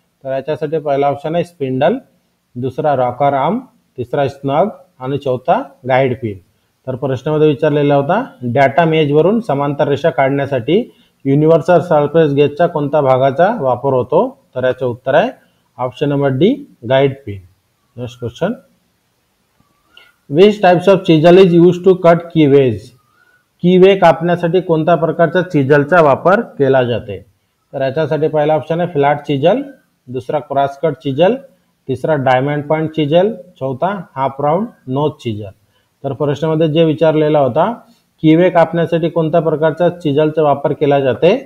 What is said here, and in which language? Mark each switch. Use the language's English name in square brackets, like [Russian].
[Marathi] तर याच्यासाठी पहिला ऑप्शन आहे स्पिंडल, दुसरा रॉकर आर्म, तिसरा स्नग आणि चौथा गाईड पिन. तर प्रश्नामध्ये विचारलेला होता डाटा मेजवरून समांतर रेषा काढण्यासाठी युनिव्हर्सल सरफेस गेजच्या कोणत्या भागाचा वापर होतो? तर याचे उत्तर आहे option number D guide pin. [English] Next question, which types of chisel is use to cut keyways? [Marathi] कीवे कापण्यासाठी कोणत्या प्रकारच्या चिजलचा वापर केला जाते? तर याच्यासाठी पहिला ऑप्शन आहे फ्लॅट चिजल, दुसरा क्रॉस कट चिजल, तिसरा डायमंड पॉइंट चिजल, चौथा हाफ राउंड नोज चिजल. तर प्रश्नामध्ये जे विचारलेला होता कीवे कापण्यासाठी कोणत्या प्रकारच्या चिजलचा वापर केला जाते?